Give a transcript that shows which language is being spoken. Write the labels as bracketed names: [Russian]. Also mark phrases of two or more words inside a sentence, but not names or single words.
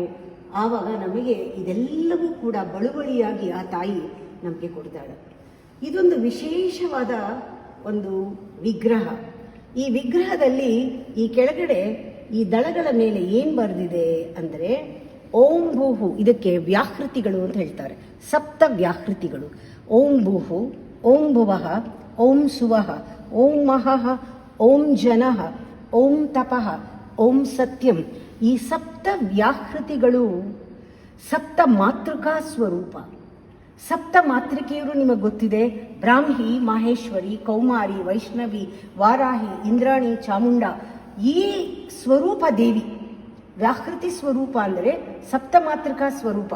[Kannada] ಆವಾಗ ನಮಗೆ ಇದೆಲ್ಲವೂ ಕೂಡ ಬಳುವಳಿಯಾಗಿ ಆ ತಾಯಿ ನಮಗೆ ಕೊಡ್ತಾಳೆ. ಇದೊಂದು ವಿಶೇಷವಾದ ಒಂದು ವಿಗ್ರಹ. ಈ ವಿಗ್ರಹದಲ್ಲಿ ಈ ಕೆಳಗಡೆ ಈ ದಳಗಳ ಮೇಲೆ ಏನು ಬರೆದಿದೆ ಅಂದರೆ [Sanskrit] ಓಂ ಭೂಹು, [Kannada] ಇದಕ್ಕೆ ವ್ಯಾಹೃತಿಗಳು ಅಂತ ಹೇಳ್ತಾರೆ, ಸಪ್ತ ವ್ಯಾಹೃತಿಗಳು. [Sanskrit] ಓಂ ಭೂಹು, ಓಂ ಭುವಃ, ಓಂ ಸುವಃ, ಓಂ ಮಹಃ, ಓಂ ಜನಃ, ಓಂ ತಪಃ, ಓಂ ಸತ್ಯಂ. [Kannada] ಈ ಸಪ್ತ ವ್ಯಾಹೃತಿಗಳು ಸಪ್ತ ಮಾತೃಕಾ ಸ್ವರೂಪ. ಸಪ್ತ ಮಾತೃಕೆಯರು ನಿಮಗೆ ಗೊತ್ತಿದೆ, ಬ್ರಾಹ್ಮಿ, ಮಾಹೇಶ್ವರಿ, ಕೌಮಾರಿ, ವೈಷ್ಣವಿ, ವಾರಾಹಿ, ಇಂದ್ರಾಣಿ, ಚಾಮುಂಡ. ಈ ಸ್ವರೂಪ ದೇವಿ ವ್ಯಾಹೃತಿ ಸ್ವರೂಪ ಅಂದರೆ ಸಪ್ತಮಾತೃಕಾ ಸ್ವರೂಪ.